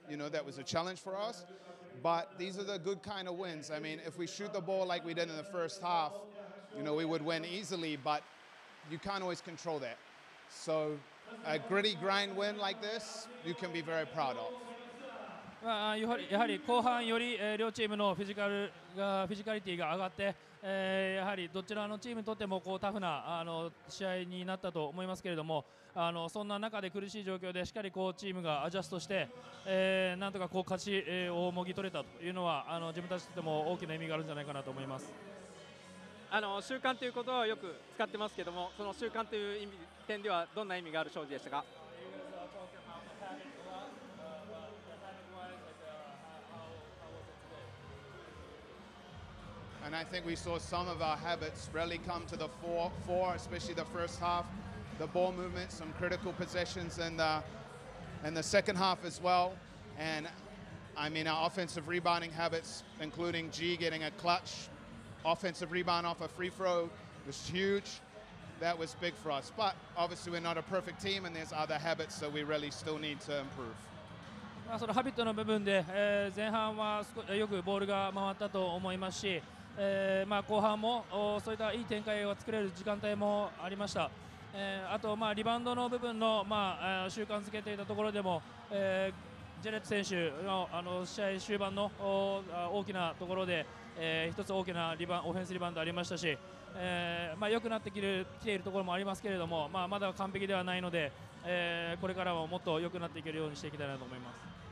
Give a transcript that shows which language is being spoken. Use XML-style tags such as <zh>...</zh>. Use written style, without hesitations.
<en>that was a challenge for us. But these are the good kind of wins. I mean, if we shoot the ball like we did in the first half, we would win easily, but you can't always control that. So a gritty grind win like this, you can be very proud of.</en> <ja>やはり後半より、両チームのフィジカリティが上がって、やはりどちらのチームにとってもタフな試合になったと思いますけれども、そんな中で苦しい状況でしっかりチームがアジャストして、なんとか勝ちをもぎ取れたというのは自分たちにとっても大きな意味があるんじゃないかなと思います。習慣ということはよく使ってますけども、その習慣という点ではどんな意味がある勝利でしたか？</ja> <en>And I think we saw some of our habits really come to the fore, especially the first half. The ball movement, some critical possessions in the second half as well. And I mean, our offensive rebounding habits, including G getting a clutch offensive rebound off a free throw, was huge. That was big for us. But obviously we're not a perfect team and there's other habits, so we really still need to improve.</en> <ja>そのハビットの部分で、前半はよくボールが回ったと思いますし、後半もそういったいい展開を作れる時間帯もありました。あとリバウンドの部分の習慣づけていたところでも、ジェレット選手の試合終盤の大きなところで、一つ大きなオフェンスリバウンドありましたし、良くなってきているところもありますけれども、まだ完璧ではないので、これからももっと良くなっていけるようにしていきたいなと思います。</ja>